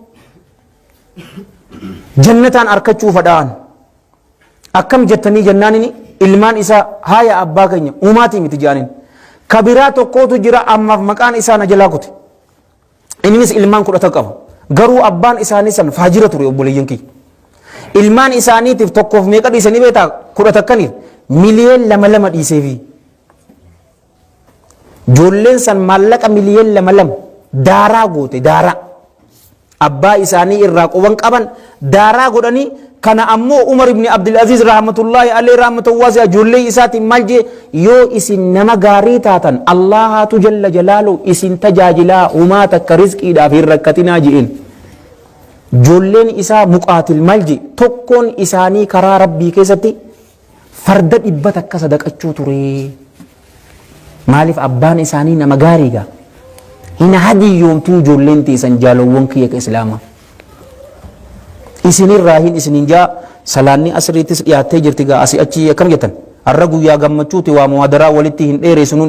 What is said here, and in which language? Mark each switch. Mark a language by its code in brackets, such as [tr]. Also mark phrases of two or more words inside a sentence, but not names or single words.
[om] jannataan arkachuu fadhaan akkam jettanii jennaanini ilmaan isaa haaya abbaa keenya uumaatii miti jedhaniin kabiraa tokkootu jira ammaaf maqaan isaa na jalaa kute innis ilmaan 10 qaba garuu abbaan isaanii san faajira ture obboleeyyan kiyya ilmaan isaaniitiif tokkoof meeqa dhiisanii beetaa 10 akkaniif miliyoon 2 dhiiseefi ijoolleen san maallaqa miliyoon 2 daaraa goote daaraa abbaa isaanii irraa quban qaban daaraa godhanii kana ammoo Umar ibn Abdul Aziz [ar] رحمة الله عليه رحمة واسعة [om] ijoollee isaatiin maal jee yoo isin nama gaarii taatan Allahatu [ar] جل جلاله [om] isin tajaajilaa humaa takka rizqiidhaaf hin rakkatinaa je'een ijoolleen isaa muqaatil maal jee tokkoon isaanii karaa rabbii keessatti farda 100 takka sadaqachuu ture maaliif abbaan isaanii nama gaariiga hin hadiyyoomtuu ijoolleen teessan jaalawwan kiyya islaamaa isinirraa hin isinin jaa salaanni asriitis dhiyaattee jirti gaa asii achi akkam jettan har'a guyyaa gammachuuti waa muhadaraa walitti hin dheereessinuun